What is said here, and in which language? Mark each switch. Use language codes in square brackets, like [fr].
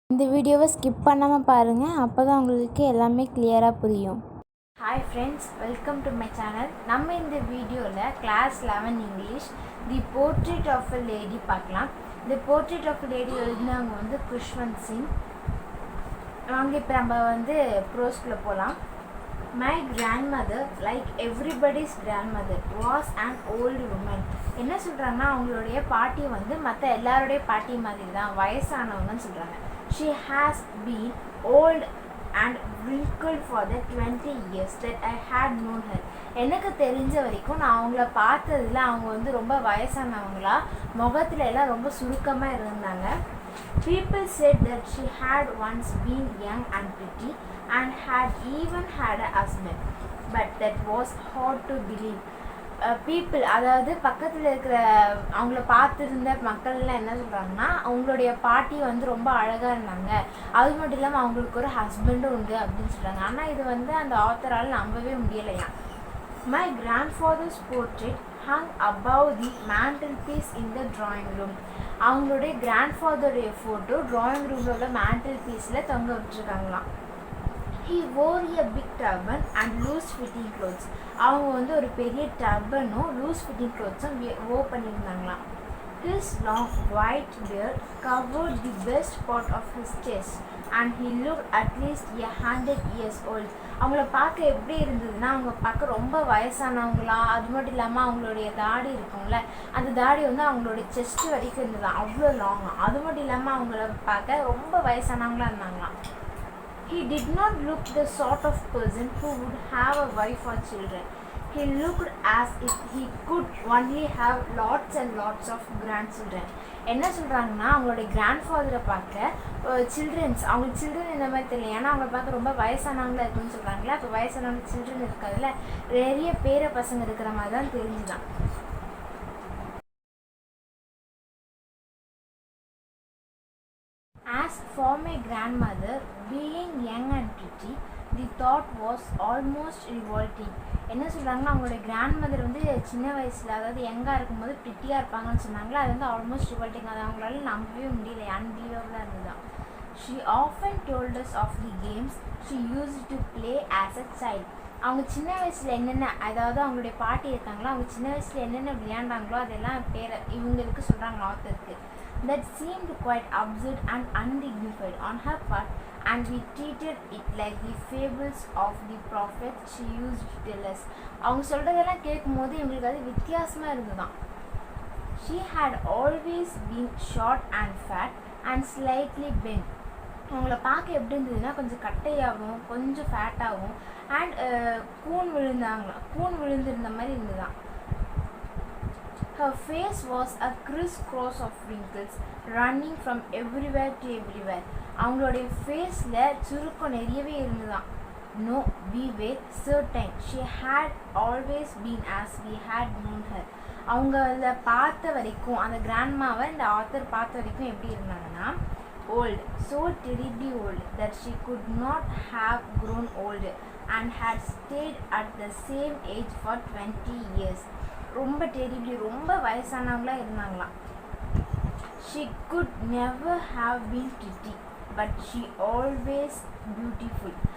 [ta] இந்த வீடியோவை ஸ்கிப் பண்ணாமல் பாருங்கள், அப்போ தான் உங்களுக்கு எல்லாமே கிளியராக புரியும். [en] Hi friends, welcome to my channel. [ta] நம்ம இந்த வீடியோவில் [en] Class 11 English the portrait of a lady பார்க்கலாம். [ta] இந்த போர்ட்ரேட் ஆஃப் அ லேடி எழுதினவங்க வந்து குஷ்வந்த் சிங். வாங்க இப்போ நம்ம ப்ரோஸ்குள்ளே போகலாம். [en] My grandmother, like everybody's grandmother, was an old woman. [ta] என்ன சொல்கிறாங்கன்னா, அவங்களுடைய பாட்டி மற்ற எல்லாருடைய பாட்டி மாதிரி தான், வயசானவங்கன்னு சொல்கிறாங்க. [en] She has been old and wrinkled for the 20 years that I had known her. [ta] எனக்கு தெரிஞ்ச வரைக்கும் நான் அவங்கள பார்த்ததில் அவங்க ரொம்ப வயசானவங்களா, முகத்துல எல்லாம் ரொம்ப சுருக்கமாக இருந்தாங்க. [en] People said that she had once been young and pretty and had even had a husband, but that was hard to believe. [ta] People, அதாவது பக்கத்தில் இருக்கிற அவங்கள பார்த்துருந்த மக்கள்லாம் என்ன சொல்கிறாங்கன்னா, அவங்களுடைய பாட்டி ரொம்ப அழகாக இருந்தாங்க, அது மட்டும் இல்லாமல் அவங்களுக்கு ஒரு ஹஸ்பண்டும் உண்டு அப்படின்னு சொல்கிறாங்க. ஆனால் இது அந்த ஆத்தரால் நம்பவே முடியலையா. [en] My grandfather's portrait hung above the mantelpiece in the drawing room. [ta] அவங்களுடைய கிராண்ட்ஃபாதருடைய ஃபோட்டோ ட்ராயிங் ரூமில் உள்ள மேண்டில் பீஸில் தொங்க விட்டுருக்காங்களாம். [en] He wore a big turban and loose fitting clothes. [ta] அவங்க ஒரு பெரிய டர்பனும் loose fitting க்ளோத்ஸும் where பண்ணியிருந்தாங்களாம். [en] His long white beard covered the best part of his chest and he looked at least 100 years old. [ta] அவங்கள பார்க்க எப்படி இருந்ததுன்னா, அவங்க பார்க்க ரொம்ப வயசானவங்களா, அது மட்டும் இல்லாமல் அவங்களுடைய தாடி இருக்கும்ல, அந்த தாடி அவங்களுடைய செஸ்ட் வரைக்கும் இருந்தது, அவ்வளோ லாங்காக. அது மட்டும் இல்லாமல் அவங்கள பார்க்க ரொம்ப வயசானவங்களா இருந்தாங்களாம். [en] He did not look the sort of person who would have a wife or children. He looked as if he could only have lots and lots of grandchildren. [ta] என்ன சொல்கிறாங்கன்னா, அவங்களுடைய கிராண்ட்ஃபாதரை பார்க்க சில்ட்ரன்ஸ், அவங்களுக்கு சில்ட்ரன் இந்த மாதிரி தெரியல, ஏன்னா அவங்கள பார்க்க ரொம்ப வயசானவங்களா இருக்குன்னு சொல்கிறாங்களே, அப்போ வயசானவங்க சில்ட்ரன் இருக்கிறதுல நிறைய பேர பசங்க இருக்கிற மாதிரி தான் தெரிஞ்சுதான். [en] As for my grandmother, being young and pretty, the thought was almost revolting. [ta] என்ன சொல்கிறாங்கன்னா, அவங்களுடைய கிராண்ட்மதர் சின்ன வயசில், அதாவது யங்காக இருக்கும்போது ப்ரிட்டியாக இருப்பாங்கன்னு சொன்னாங்களா, அது ஆல்மோஸ்ட் ரிவால்ட்டிங், அது அவங்களால நம்பவே முடியல, அன்பிலீவபிளாக இருந்துதான். [en] She often told us of the games she used to play as a child. [ta] அவங்க சின்ன வயசில் என்னென்ன, அதாவது அவங்களுடைய பாட்டி இருக்காங்களோ, அவங்க சின்ன வயசில் என்னென்ன விளையாண்டாங்களோ அதெல்லாம் இவங்களுக்கு சொல்கிறாங்க ஆத்தருக்கு. [en] That seemed quite absurd and undignified on her part, and we treated it like the fables of the prophets she used to tell us. [ta] அவங்க சொல்கிறதெல்லாம் கேட்கும்போது இவங்களுக்கு அது வித்தியாசமாக இருந்துதான். [en] She had always been short and fat and slightly bent. [ta] அவங்கள பார்க்க எப்படி இருந்ததுன்னா, கொஞ்சம் கட்டையாகவும் கொஞ்சம் ஃபேட்டாகவும் அண்ட் கூன் விழுந்திருந்த மாதிரி இருந்துதான். [en] Her face was a criss-cross of wrinkles running from everywhere to everywhere. [ta] அவங்களுடைய ஃபேஸில் சுருக்கம் நிறையவே இருந்துதான். [en] No, we were certain she had always been as we had known her. [ta] அவங்கள பார்த்த வரைக்கும், அந்த கிராண்ட்மாவை இந்த ஆத்தர் பார்த்த வரைக்கும் எப்படி இருந்தாங்கன்னா, [en] old, so terribly old that she could not have grown old and had stayed at the same age for 20 years. [ta] ரொம்ப டெரிபிளி, ரொம்ப வயசானவங்களா இருந்தாங்களாம். She could never have been pretty, but she always beautiful.